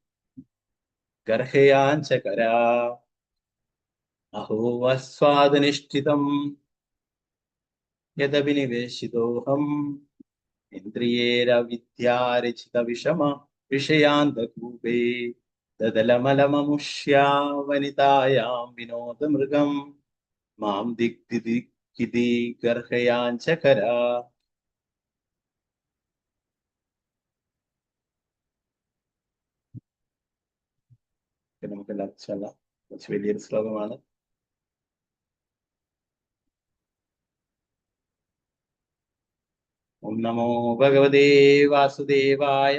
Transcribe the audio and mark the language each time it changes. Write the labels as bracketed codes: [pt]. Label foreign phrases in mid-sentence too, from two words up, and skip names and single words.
[sa] गर्हयाञ्चकरा अहो अस्वादनिष्ठितं यदभिनिवेशितोऽहम् इन्द्रियेर विद्यारचित विषम विषयान्तकूपे ददलमलममुष्या वनितायां विनोदमृगं मां दिक्तिदिक्किति गर्हयाञ्चकरा [ml] നമുക്കെല്ലാം ചൊല്ലാം കുറച്ച് വലിയൊരു ശ്ലോകമാണ് [sa] ഓം നമോ ഭഗവതേ വാസുദേവായ